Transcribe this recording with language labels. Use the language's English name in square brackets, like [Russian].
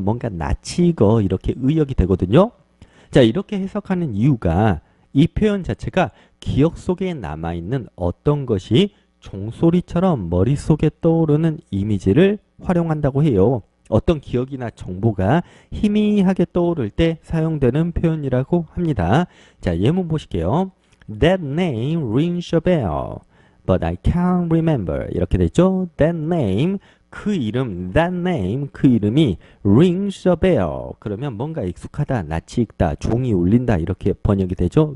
[Korean] 뭔가 낯이 익어. 이렇게 의역이 되거든요. 자, 이렇게 해석하는 이유가 이 표현 자체가 기억 속에 남아있는 어떤 것이 종소리처럼 머릿속에 떠오르는 이미지를 활용한다고 해요. 어떤 기억이나 정보가 희미하게 떠오를 때 사용되는 표현이라고 합니다. 자, 예문 보실게요. [English] That name rings a bell, but I can't remember. [Korean] 이렇게 되죠. [English] That name, [Korean] 그 이름, [English] that name, [Korean] 그 이름이 [English] rings a bell. [Korean] 그러면 뭔가 익숙하다, 낯이 익다, 종이 울린다 이렇게 번역이 되죠.